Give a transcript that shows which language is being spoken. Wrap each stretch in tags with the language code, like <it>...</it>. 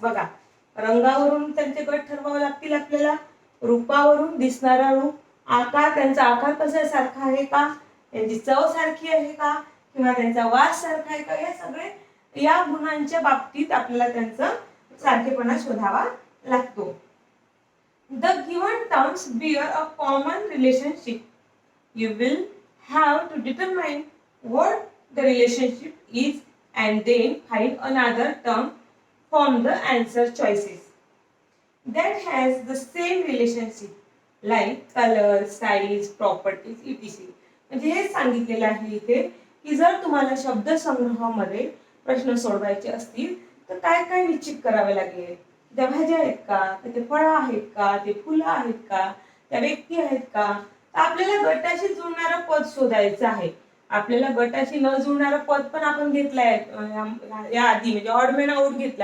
<mr>बघा, रंगावरून त्यांचे गट ठरवावे लागतील आपल्याला, रूपावरून दिसणारा रूप, आकार, त्यांचा आकार कसा सारखा आहे का, त्यांची चव सारखी आहे का, किंवा त्यांचा वास सारखा आहे का, हे सगळे या गुणांच्या बाबतीत आपल्याला त्यांचा सारखेपणा शोधावा लागतो.</mr> <en>The given terms bear a common relationship. You will have to determine what the relationship is and then find another term from the answer choices that has the same relationship, like color, size, properties, etc.</en> <mr>म्हणजे हे सांगितलेलं आहे इथे की जर तुम्हाला शब्दसंग्रहामध्ये प्रश्न सोडवायचे असतील तर काय काय निश्चित करावे लागेल. त्या भाज्या आहेत का, ते फळं आहेत का, ते फुलं आहेत का, त्या व्यक्ती आहेत का. तर आपल्याला गटाशी जुळणारं पद शोधायचं आहे. आपल्याला गटाशी न जुळणारं पद पण आपण घेतलंय या आधी, म्हणजे ऑड मॅन आउट घेतलं.</mr>